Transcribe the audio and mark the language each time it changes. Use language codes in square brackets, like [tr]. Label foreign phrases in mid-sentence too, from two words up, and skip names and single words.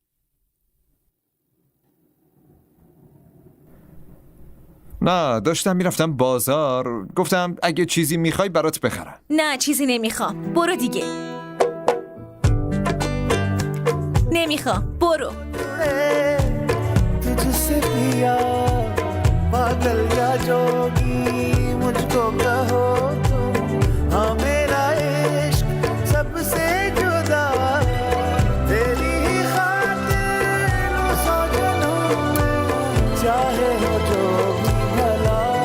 [fa] نه، داشتم میرفتم بازار، گفتم اگه چیزی میخوای برات بخرم. نه چیزی نمیخوام، برو دیگه. نمیخوام، برو. [hi] तुझसे पिया पागल या जोगी मुझको कहो तुम, हाँ मेरा इश्क सबसे जुदा तेरी ही खातिर सौ जनों में चाहे हो जो भी भला,